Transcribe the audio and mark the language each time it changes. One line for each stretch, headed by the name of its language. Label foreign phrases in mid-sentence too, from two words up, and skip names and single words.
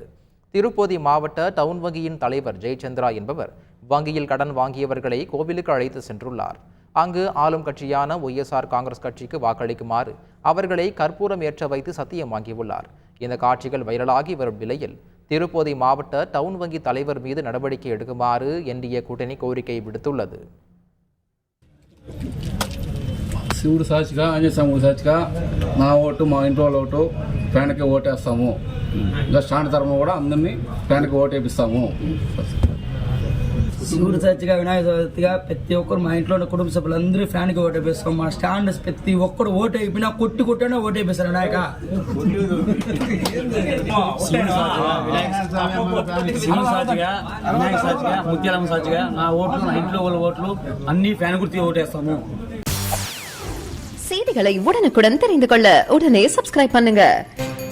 Tamil: திருப்பதி மாவட்ட டவுன் வங்கியின் தலைவர் ஜெயச்சந்திரா என்பவர் வங்கியில் கடன் வாங்கியவர்களை கோவிலுக்கு அழைத்து சென்றுள்ளார். அங்கு ஆளும் கட்சியான ஒய்எஸ்ஆர் காங்கிரஸ் கட்சிக்கு வாக்களிக்குமாறு அவர்களை கற்பூரம் ஏற்ற வைத்து சத்தியம் வாங்கியுள்ளார். இந்த காட்சிகள் வைரலாகி வரும் நிலையில் திருப்பதி மாவட்ட டவுன் வங்கி தலைவர் மீது நடவடிக்கை எடுக்குமாறு என்டிஏ கூட்டணி கோரிக்கை விடுத்துள்ளது.
Telugu: శివుడు సాక్షిగా ఆంజనేయ స్వామి సాక్షిగా నా ఓటు మా ఇంటి వాళ్ళ ఓటు ఫ్యాన్కి ఓటేస్తాము. ఇంకా స్టాండ్ తరఫున కూడా అందరినీ ఫ్యాన్కి ఓటేపిస్తాము. శివుడు సాక్షిగా వినాయక చవితిగా ప్రతి ఒక్కరు మా ఇంట్లో ఉన్న కుటుంబ సభ్యులందరూ ఫ్యాన్కి ఓటేపిస్తాం. మా స్టాండ్ ప్రతి ఒక్కరు ఓటు అయిపోయినా కొట్టినా ఓటేపిస్తారు వినాయక. శివుడు సాక్షిగా వినాయక సాక్షిగా ముత్యాలమ్మ సాక్షిగా నా ఓట్లు నా ఇంట్లో వాళ్ళ ఓట్లు అన్ని ఫ్యాన్ గుర్తి ఓటేస్తాము.
Tamil: செய்திகளை உடனுக்குடன் தெரிந்து கொள்ள உடனே சப்ஸ்கிரைப் பண்ணுங்க.